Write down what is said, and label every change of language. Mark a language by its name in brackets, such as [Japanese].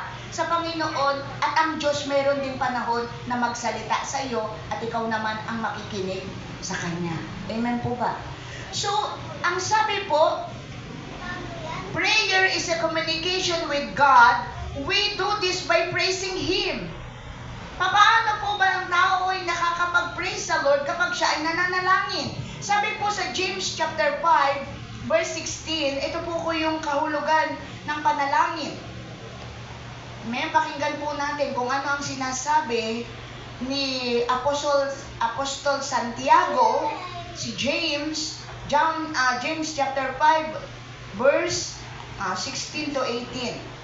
[Filipino] sa Panginoon at ang Diyos meron din panahon na magsalita sa iyo at ikaw naman ang makikinig sa Kanya. Amen po ba? So, ang sabi po, [English] prayer is a communication with God. We do this by praising Him. [Filipino] Paano po ba ang tao ay nakakapag-praise sa Lord kapag siya ay nananalangin? Sabi po sa James chapter 5, verse 16, ito po yung kahulugan ng panalangin. May pakinggan po natin kung ano ang sinasabi ni Apostol Santiago, si James chapter 5, verse 16 to 18.